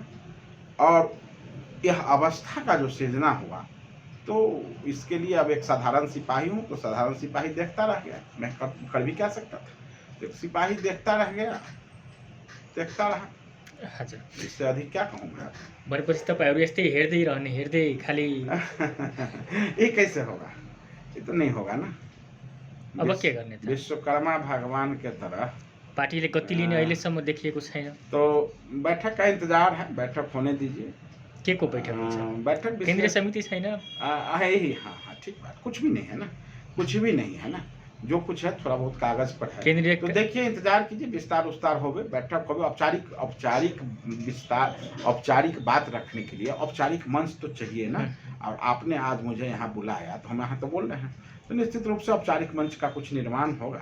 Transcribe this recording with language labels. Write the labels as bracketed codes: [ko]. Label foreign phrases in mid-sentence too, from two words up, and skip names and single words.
[hi] और यह अवस्था का जो सृजना हुआ, तो इसके लिए अब एक साधारण सिपाही हूँ, तो साधारण सिपाही देखता रह गया। मैं कर भी क्या सकता था? एक सिपाही देखता रह गया, देखता रहा। हजुर, इससे अधिक क्या कहूँ मैं? [ne] भनेपछि तपाईँहरू यस्तै हेर्दै रहने, हेर्दै खाली [hi] ये कैसे होगा? ये तो नहीं होगा ना। [ne] अब के गर्ने त? [hi] विश्वकर्मा भगवान के तरह [ne] पार्टीले गति लिने अहिलेसम्म देखिएको छैन। [hi] तो बैठक का इंतजार है, बैठक होने दीजिए। [ne] के को बैठक हुन्छ? बैठक केन्द्रीय समिति छैन? [hi] हाँ हाँ, ठीक बात। कुछ भी नहीं है ना, कुछ भी नहीं है ना। जो कुछ है थोड़ा बहुत कागज पर है। केंद्रीय तो देखिए, इंतजार कीजिए, विस्तार उस्तार होवे, बैठक होवे, औपचारिक विस्तार, औपचारिक बात रखने के लिए औपचारिक मंच तो चाहिए ना। और आपने आज मुझे यहाँ बुलाया तो हम यहाँ तो बोल रहे हैं, तो निश्चित रूप से औपचारिक मंच का कुछ निर्माण होगा।